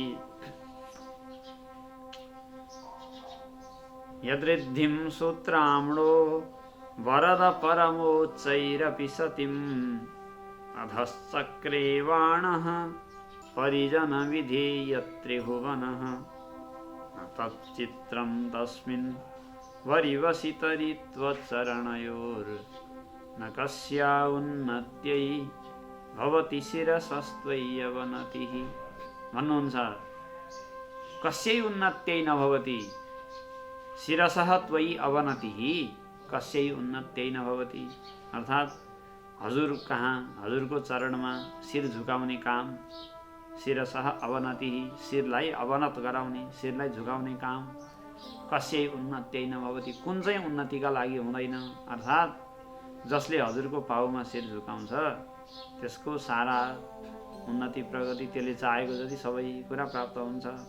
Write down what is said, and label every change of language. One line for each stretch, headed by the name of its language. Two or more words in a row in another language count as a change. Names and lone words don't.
Sanskrit: यदृद्धिं सूत्रामणो वरद परमोच्चैरपि सतिम् अधश्चक्रे बाणः परिजन विधेय त्रिभुवनः न तच्चित्रं तस्मिन् वरिवसितरित्वचरणयोर्न कस्या उन्नत्यै भवति शिरसस्त्वय्यवनतिः। भन्नुहुन्छ कस्यै उन्नत्यै नभवति शिरसः त्वयि अवनतिः, कस्यै उन्नत्यै नभवति।
Nepali: अर्थात् हजुर कहाँ, हजुरको चरणमा शिर झुकाउने काम,
Sanskrit: शिरसः अवनतिः,
Nepali: शिरलाई अवनत गराउने, शिरलाई झुकाउने काम,
Sanskrit: कस्यै उन्नत्यै नभवति,
Nepali: कुन चाहिँ उन्नतिका लागि हुँदैन। अर्थात् जसले हजुरको पाउमा शिर झुकाउँछ त्यसको सारा उन्नति प्रगति, त्यसले चाहेको जति सबै कुरा प्राप्त हुन्छ।